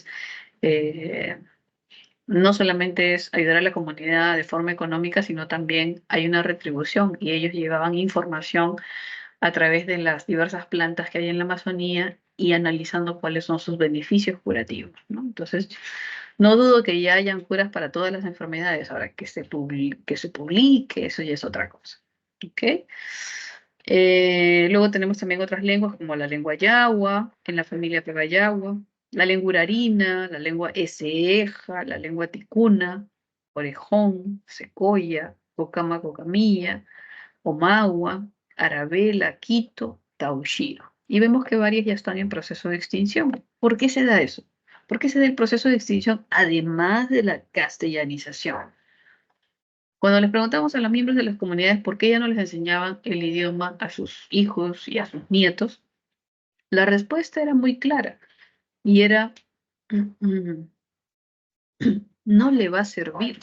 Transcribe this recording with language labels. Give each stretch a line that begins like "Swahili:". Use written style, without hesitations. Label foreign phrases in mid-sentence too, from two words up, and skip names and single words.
Spanish: eh, no solamente es ayudar a la comunidad de forma económica, sino también hay una retribución y ellos llevaban información a través de las diversas plantas que hay en la Amazonía y analizando cuáles son sus beneficios curativos, ¿no? Entonces, no dudo que ya hayan curas para todas las enfermedades, ahora que se publique, eso ya es otra cosa. ¿Ok? Luego tenemos también otras lenguas como la lengua Yagua, en la familia Pebayagua, la lengua Urarina, la lengua Eseja, la lengua Ticuna, Orejón, Secoya, Cocama Cocamilla, Omagua, Arabela, Quito, Taushiro. Y vemos que varias ya están en proceso de extinción. ¿Por qué se da eso? ¿Por qué se da el proceso de extinción además de la castellanización? Cuando les preguntamos a los miembros de las comunidades por qué ya no les enseñaban el idioma a sus hijos y a sus nietos, la respuesta era muy clara y era, no le va a servir.